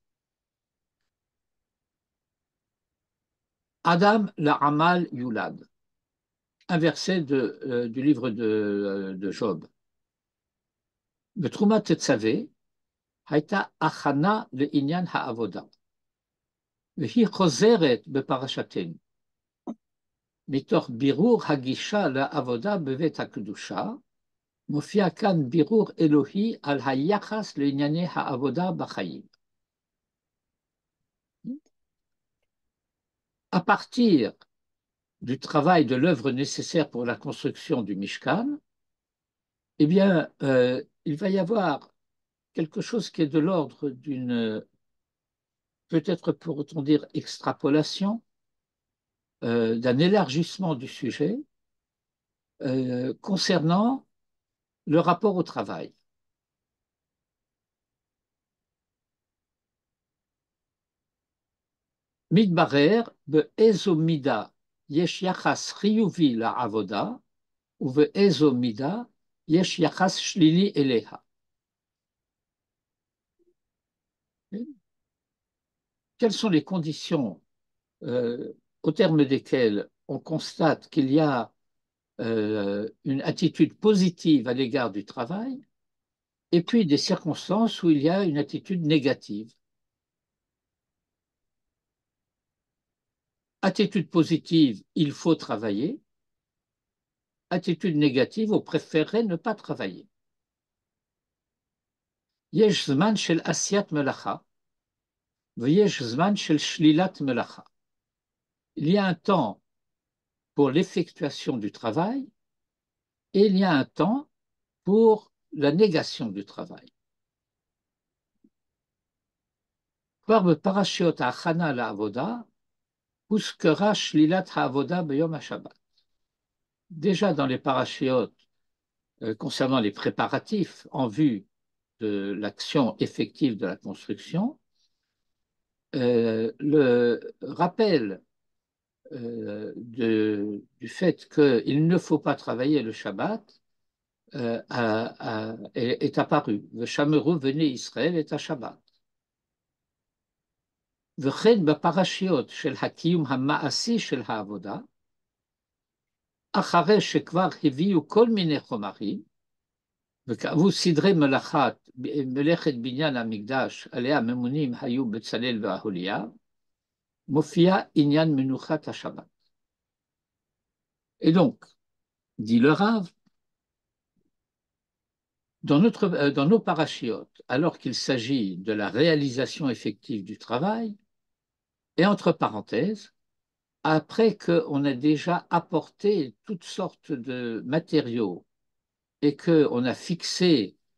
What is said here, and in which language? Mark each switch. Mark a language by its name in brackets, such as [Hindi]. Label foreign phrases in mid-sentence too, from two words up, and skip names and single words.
[Hebrew] אדם לעמל יולד, [French] un verset du livre de Job. [Hebrew] בתרומת תצווה הייתה הכנה לעניין העבודה, והיא חוזרת בפרשתנו, מתוך בירור הגישה לעבודה בבית הקדושה, מופיע כאן בירור אלוהי על היחס לענייני העבודה בחיים. [French] À partir du travail de l'œuvre nécessaire pour la construction du Mishkan, eh bien, il va y avoir quelque chose qui est de l'ordre d'une, peut-être pourrait-on dire, extrapolation, d'un élargissement du sujet concernant le rapport au travail. [Hebrew] מתברר באיזו מידה יש יחס חיובי לעבודה ובאיזו מידה יש יחס שלילי אליה. [French] Quelles sont les conditions au terme desquelles on constate qu'il y a une attitude positive à l'égard du travail et puis des circonstances où il y a une attitude négative. Attitude positive, il faut travailler. Attitude négative, on préférerait ne pas travailler. [Hebrew] יש זמן של עשיית מלאכה, ויש זמן של שלילת מלאכה. [French] Il y a un temps pour l'effectuation du travail et il y a un temps pour la négation du travail. [Hebrew] כבר בפרשיות ההכנה לעבודה, הוזכרה שלילת העבודה ביום השבת. [French] Déjà dans les parachiotes concernant les préparatifs en vue de l'action effective de la construction, le rappel du fait qu'il ne faut pas travailler le Shabbat est apparu. [Hebrew] ושמרו בני ישראל את השבת. וכן בפרשיות של הקיום המעשי של העבודה, אחרי שכבר הביאו כל מיני חומרים, וכאבו סדרי מלאכת בניין המקדש, עליה ממונים היו בצלאל ואהוליה, מופיע עניין מנוחת השבת. [French] Et donc, dit le Rav, dans nos parachiotes, alors qu'il s'agit de la réalisation effective du travail, et entre parenthèses, après qu'on a déjà apporté toutes sortes de matériaux et qu'on a fixé